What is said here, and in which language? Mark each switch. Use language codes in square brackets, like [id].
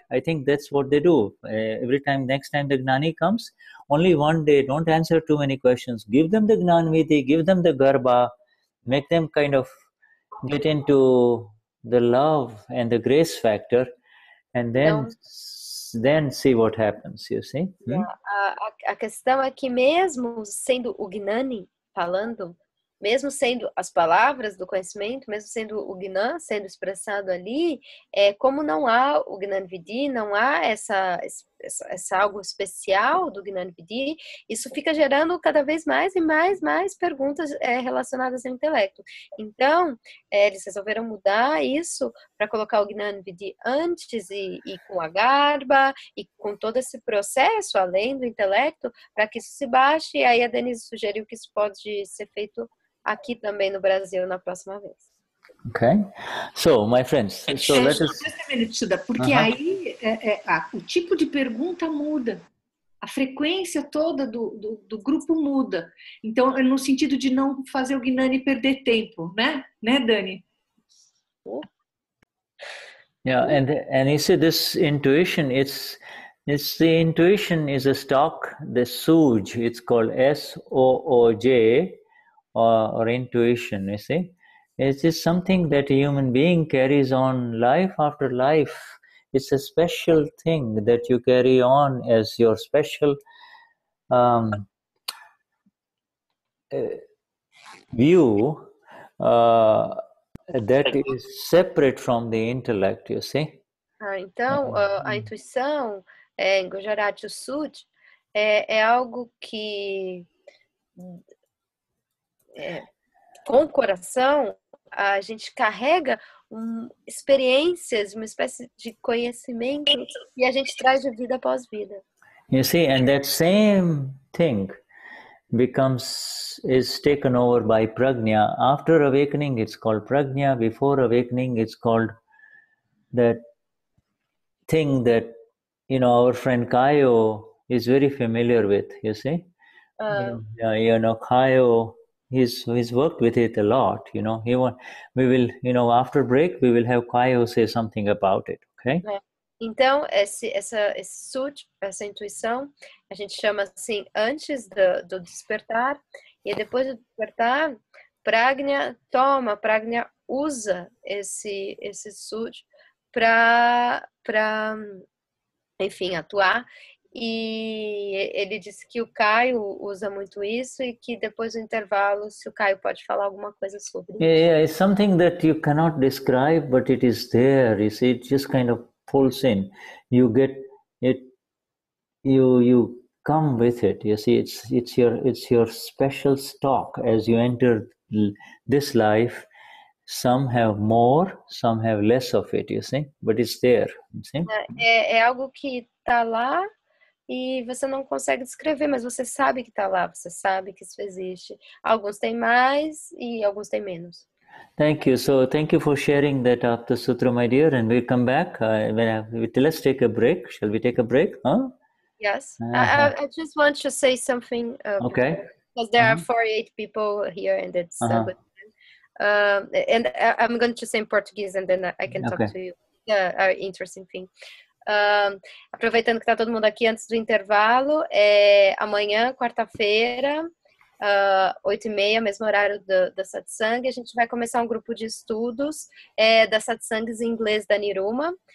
[en] I think that's what they do. Every time, next time the Gnani comes, only 1 day, don't answer too many questions. Give them the Gnani Vidhi, give them the Garba, make them kind of get into the love and the grace factor, and then see what happens, you see. [pt] A questão é que mesmo sendo o Gnani falando, mesmo sendo as palavras do conhecimento, mesmo sendo o Gnan sendo expressado ali, como não há o Gnani Vidhi, não há essa algo especial do Gnani Vidhi, isso fica gerando cada vez mais e mais perguntas relacionadas ao intelecto. Então, eles resolveram mudar isso para colocar o Gnani Vidhi antes e com a garba e com todo esse processo além do intelecto, para que isso se baixe, e aí a Denize sugeriu que isso pode ser feito aqui também no Brasil na próxima vez. [en] Okay, so my friends, so let us. Just a minute, [pt] Shuddha, porque aí o tipo de pergunta muda. A frequência toda do grupo muda. Então, é no sentido de não fazer o Gnani perder tempo, né? Né, Dani? [en] Yeah, and you see this intuition, it's the intuition is a stock, the Sooj, it's called SOOJ, or intuition, you see. It is something that a human being carries on life after life. It's a special thing that you carry on as your special view that is separate from the intellect, you see. [pt] Então, a intuição, em Gujarati, o Sud, é algo que, com o coração, a gente carrega experiências, uma espécie de conhecimento e a gente traz de vida após vida. [en] You see, and that same thing is taken over by prajna. After awakening, it's called prajna. Before awakening, it's called that thing that, our friend Kayo is very familiar with, you see. Kayo, he's worked with it a lot, we will, after break, we will have Kayo say something about it, okay? [pt] Então, esse Sud, essa intuição, a gente chama assim, antes do despertar, e depois do despertar, prajna usa esse Sud para, enfim, atuar. E ele disse que o Caio usa muito isso e que depois do intervalo, se o Caio pode falar alguma coisa sobre isso. [en] Yeah, it's something that you cannot describe, but it is there. You see, it just kind of pulls in. You get it. You come with it. You see, it's your special stock as you enter this life. Some have more, some have less of it. You see, but it's there. You see? [pt] É algo que está lá. E você não consegue descrever, mas você sabe que está lá, você sabe que isso existe. Alguns têm mais e alguns têm menos. [en] Thank you. So thank you for sharing that Apta Sutra, my dear. And we'll come back. Let's take a break. Shall we take a break? Huh? Yes. I just want to say something. Okay. Because there are 48 people here and it's a good time. And I'm going to say in Portuguese and then I can talk to you. Interesting thing. [pt] Aproveitando que está todo mundo aqui antes do intervalo, amanhã, quarta-feira, 8h30, mesmo horário da satsang, a gente vai começar um grupo de estudos das satsangs em inglês da Niruma.